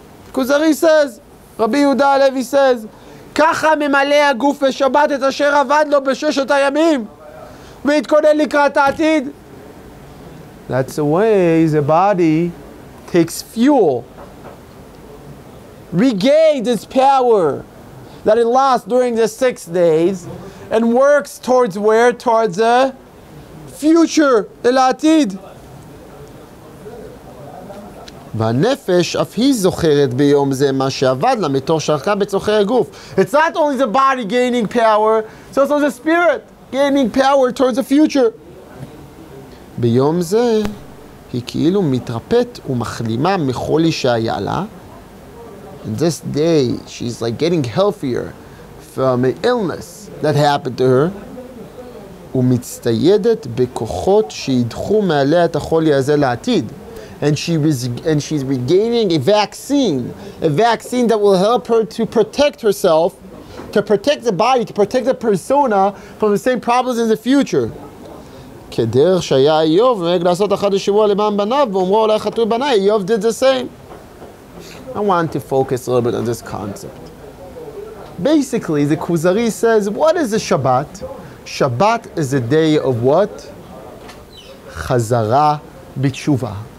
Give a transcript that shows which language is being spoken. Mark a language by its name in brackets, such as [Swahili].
[English] Kuzari says, Rabbi Yehuda Halevi says, [Hebrew] ככה ממלא הגוף בשבת את אשר עבד לו בששת הימים והתכונן לקראת העתיד. [English] That's the way the body takes fuel, regains its power that it lost during the 6 days, and works towards where? Towards the future, [Hebrew] אל העתיד. והנפש אף היא זוכרת ביום זה מה שעבד לה מתוך שערכה בצורכי הגוף. [English] It's not only the body gaining power, it's also the spirit gaining power towards the future. [Hebrew] ביום זה היא כאילו מתרפאת ומחלימה מחולי שהיה לה. [English] In this day, she's like getting healthier from an illness that happened to her. [Hebrew] ומצטיידת בכוחות שידחו מעליה את החולי הזה לעתיד. [English] And she's regaining a vaccine that will help her to protect herself, to protect the body, to protect the persona from the same problems in the future. [Hebrew] כדרך שהיה איוב נוהג לעשות אחת לשבוע למען בניו ואומרו אולי חטאו בניי. [English] איוב did the same. I want to focus a little bit on this concept. Basically, the Kuzari says, what is the Shabbat? Shabbat is the day of what? [Hebrew] Chazara b'tshuva.